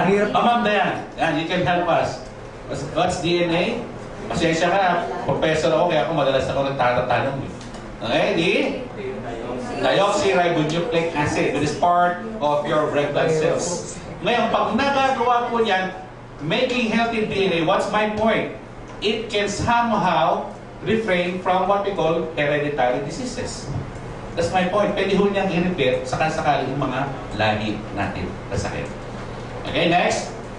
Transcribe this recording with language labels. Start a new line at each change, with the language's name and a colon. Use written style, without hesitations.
English: Ma'am Dayan, you can help us. What's DNA?
Filipino: Pasensya ka, professor ako, kaya ako madalas ako nagtatanong.
English: Okay, di? Deoxyribonucleic acid. It is part of your red blood cells.
Filipino: Ngayon, pag nagagawa po yan,
English: making healthy DNA, what's my point? It can somehow refrain from what we call hereditary diseases. That's my point.
Filipino: Pwede ho niyang i-repair sakali yung mga lahi natin na sakit. Okay, next.